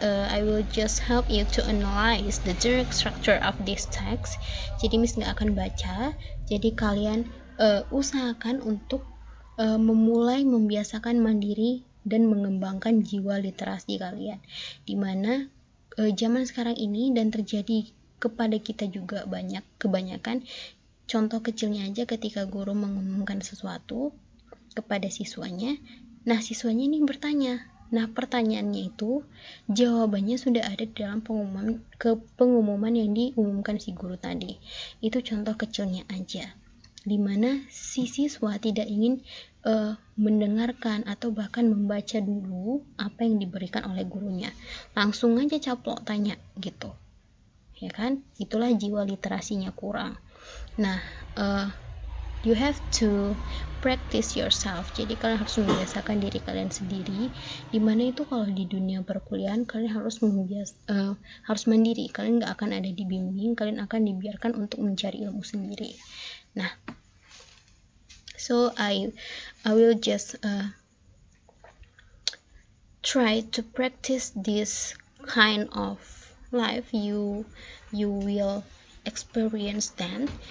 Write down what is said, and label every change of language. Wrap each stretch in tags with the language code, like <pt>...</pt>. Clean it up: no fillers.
<en>I will just help you to analyze the direct structure of this text.</en> <id>Jadi Miss nggak akan baca. Jadi kalian usahakan untuk memulai membiasakan mandiri dan mengembangkan jiwa literasi kalian. Dimana zaman sekarang ini dan terjadi kepada kita juga kebanyakan contoh kecilnya aja ketika guru mengumumkan sesuatu kepada siswanya. Nah, siswanya ini bertanya. Nah, pertanyaannya itu jawabannya sudah ada di dalam pengumuman yang diumumkan si guru tadi. Itu contoh kecilnya aja, dimana si siswa tidak ingin mendengarkan atau bahkan membaca dulu apa yang diberikan oleh gurunya, langsung aja caplok tanya gitu, ya kan. Itulah jiwa literasinya kurang.</id> <en>Nah, you have to practice yourself.</en> <id>Jadi kalian harus membiasakan diri kalian sendiri. Dimana itu kalau di dunia perkuliahan kalian harus harus mandiri. Kalian nggak akan ada dibimbing. Kalian akan dibiarkan untuk mencari ilmu sendiri.</id> <en>Nah, so I will just try to practice this kind of life. You will experience then.</en>